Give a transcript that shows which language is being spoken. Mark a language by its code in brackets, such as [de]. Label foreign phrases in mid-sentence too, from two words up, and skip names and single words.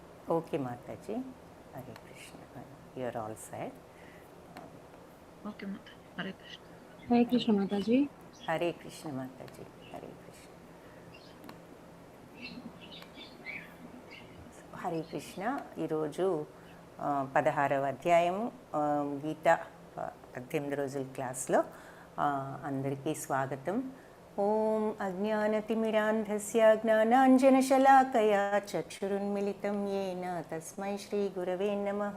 [en] Okay, Mataji. Hare Krishna. You are all set. Okay, Mataji. Hare Krishna. Hare Krishna Mataji. Hare Krishna, Mataji. Hare Krishna. హరే కృష్ణ. [te] ఈరోజు 16వ అధ్యాయము గీత 18 రోజుల క్లాస్లో అందరికీ స్వాగతం. [sa] ఓం అజ్ఞానతిమిరాంధస్య జ్ఞానాంజనశలాకయా చక్షురున్మిళితం యేన తస్మై శ్రీగురవే నమః.